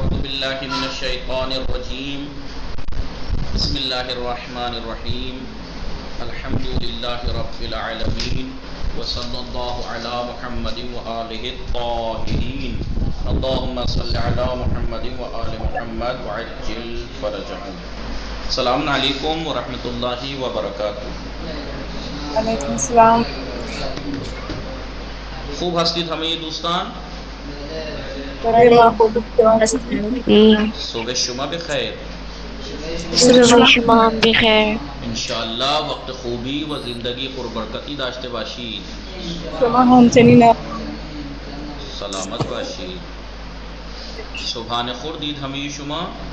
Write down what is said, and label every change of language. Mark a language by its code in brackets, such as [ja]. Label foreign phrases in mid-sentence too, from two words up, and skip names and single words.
[ar] باللہ من الشیطان الرجیم بسم اللہ الرحمن الرحیم الحمد للہ رب العالمین وصلی اللہ علی محمد وآلہ الطاہرین اللہم صلی علی محمد وآل محمد وعجل فرجہم۔ السلام علیکم ورحمۃ اللہ وبرکاتہ۔ وعلیکم السلام۔ [fa] خوب ہستید ہمیں دوستان، صبح شما بخیر، صبح شما بخیر، انشاءاللہ وقت خوبی و زندگی پربرکتی داشته باشید، شما همچنین سلامت باشید. صبحانه خوردید همه شما؟